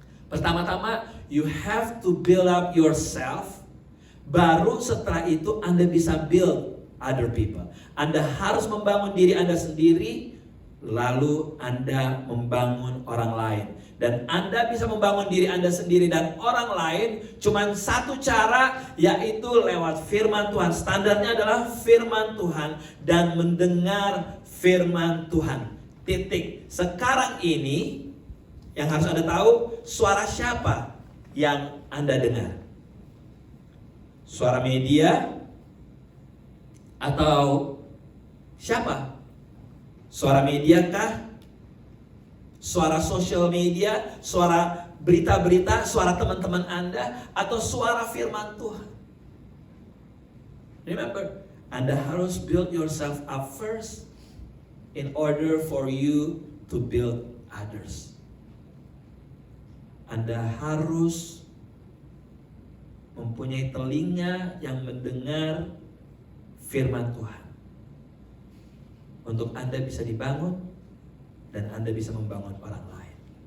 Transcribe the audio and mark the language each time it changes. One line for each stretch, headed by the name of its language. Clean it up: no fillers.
English: Pertama-tama, you have to build up yourself.
Indonesian: Baru setelah itu Anda bisa
English: build other people.
Indonesian: Anda harus membangun diri Anda sendiri, lalu Anda membangun orang lain. Dan Anda bisa membangun diri Anda sendiri dan orang lain cuman satu cara, yaitu lewat firman Tuhan. Standarnya adalah firman Tuhan dan mendengar firman Tuhan. Titik. Sekarang ini yang harus Anda tahu, suara siapa yang Anda dengar? Suara media atau siapa? Suara media kah? Suara sosial media, suara berita-berita, suara teman-teman Anda, atau suara firman Tuhan?
English: Remember,
Indonesian: Anda harus
English: build yourself up first in order for you to build others.
Indonesian: Anda harus mempunyai telinga yang mendengar firman Tuhan untuk Anda bisa dibangun dan Anda bisa membangun orang lain.